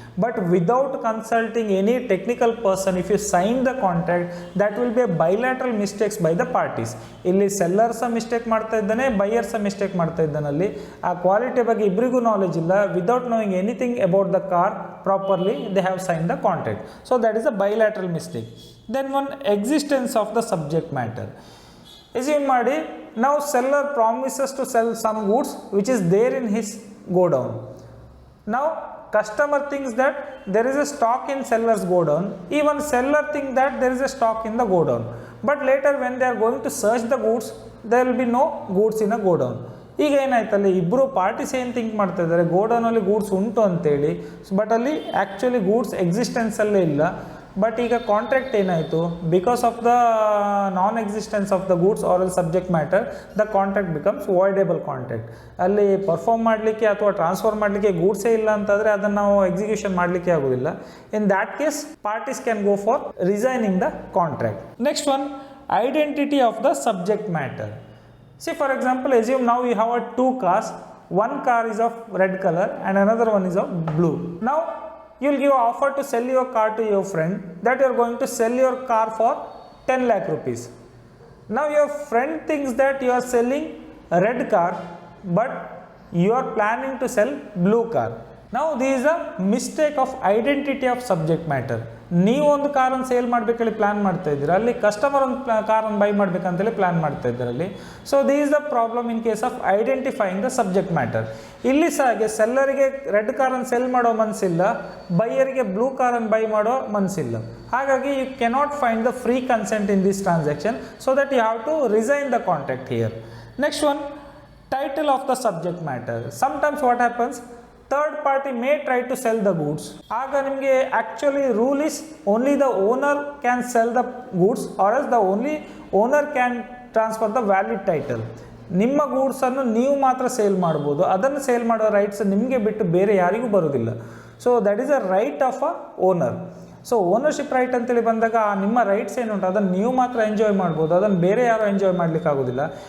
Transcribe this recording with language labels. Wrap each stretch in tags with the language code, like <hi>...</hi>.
<en>But without consulting any technical person, if you sign the contract, that will be a bilateral mistakes by the parties.</en> <kn>ಇಲ್ಲಿ seller ಸಹ mistake ಮಾಡ್ತಾ ಇದ್ದಾನೆ, buyer ಸಹ mistake ಮಾಡ್ತಾ ಇದ್ದಾನಲ್ಲಿ. ಆ quality ಬಗ್ಗೆ ಇಬ್ಬರಿಗೂ ನಾಲೆಜ್ ಇಲ್ಲ.</kn> <en>Without knowing anything about the car properly they have sign the contract. So that is a bilateral mistake. Then one existence of the subject matter. Assume</en> <kn>ಮಾಡಿ,</kn> <en>now seller promises to sell some goods which is there in his godown. Now customer thinks that there is a stock in seller's godown, even seller thinks that there is a stock in the godown, but later when they are going to search the goods, there will be no goods in a godown.</en> <kn>ಈಗ ಏನಾಯ್ತಲ್ಲಿ, ಇಬ್ಬರು parties ಏನು think ಮಾಡ್ತಾ ಇದ್ದಾರೆ, ಗೋಡೌನಲ್ಲಿ goods ಉಂಟು ಅಂತೇಳಿ, but ಅಲ್ಲಿ actually goods ಎಕ್ಸಿಸ್ಟೆನ್ಸಲ್ಲೇ ಇಲ್ಲ.</kn> <en>but</en> <kn>ಈಗ ಕಾಂಟ್ರಾಕ್ಟ್ ಏನಾಯಿತು,</kn> <en>Because of the non existence of the goods or else subject matter, the contract becomes voidable contract.</en> <kn>ಅಲ್ಲಿ ಪರ್ಫಾರ್ಮ್ ಮಾಡಲಿಕ್ಕೆ ಅಥವಾ ಟ್ರಾನ್ಸ್ಫರ್ ಮಾಡಲಿಕ್ಕೆ ಗೂಡ್ಸೇ ಇಲ್ಲ ಅಂತಂದರೆ ಅದನ್ನು ನಾವು ಎಕ್ಸಿಕ್ಯೂಷನ್ ಮಾಡಲಿಕ್ಕೆ ಆಗೋದಿಲ್ಲ.</kn> <en>In that case parties can go for resigning the contract. Next one, identity of the subject matter. See, for example, assume now you have two cars. One car is of red color and another one is of blue. Now you will give an offer to sell your car to your friend, that you are going to sell your car for 10 lakh rupees. Now your friend thinks that you are selling a red car, but you are planning to sell blue car. Now this is a mistake of identity of subject matter.</en> <kn>ನೀವು ಒಂದು ಕಾರನ್ನು sale ಮಾಡಬೇಕಲ್ಲಿ plan ಮಾಡ್ತಾ ಇದ್ದೀರಾ, ಅಲ್ಲಿ customer ಒಂದು ಕಾರನ್ನು by ಮಾಡಬೇಕಂತೇಳಿ plan ಮಾಡ್ತಾ ಇದ್ದೀರಲ್ಲಿ.</kn> <en>So this is the problem in case of identifying the subject matter.</en> <kn>ಇಲ್ಲಿ ಸಹ ಹಾಗೆ ಸೆಲ್ಲರಿಗೆ ರೆಡ್ ಕಾರನ್ನು ಸೆಲ್ ಮಾಡೋ ಮನಸ್ಸಿಲ್ಲ, ಬೈಯರಿಗೆ ಬ್ಲೂ ಕಾರನ್ನು ಬೈ ಮಾಡೋ ಮನಸ್ಸಿಲ್ಲ. ಹಾಗಾಗಿ</kn> <en>You cannot find the free consent in this transaction, so that you have to resign the contract here. Next one, title of the subject matter. Sometimes what happens, third party may try to sell the goods.</en> <kn>ಆಗ ನಿಮಗೆ</kn> <en>Actually rule is only the owner can sell the goods or else the only owner can transfer the valid title.</en> <kn>ನಿಮ್ಮ ಗೂಡ್ಸನ್ನು ನೀವು ಮಾತ್ರ sale ಮಾಡ್ಬೋದು, ಅದನ್ನು sale ಮಾಡೋ rights ನಿಮಗೆ ಬಿಟ್ಟು ಬೇರೆ ಯಾರಿಗೂ ಬರೋದಿಲ್ಲ.</kn> <en>So that is a right of a owner.</en> <kn>So ownership right ಅಂತೇಳಿ ಬಂದಾಗ ನಿಮ್ಮ ರೈಟ್ಸ್ ಏನುಂಟು ಅದನ್ನು ನೀವು ಮಾತ್ರ ಎಂಜಾಯ್ ಮಾಡ್ಬೋದು, ಅದನ್ನು ಬೇರೆ ಯಾರು ಎಂಜಾಯ್ ಮಾಡಲಿಕ್ಕೆ ಆಗೋದಿಲ್ಲ.</kn>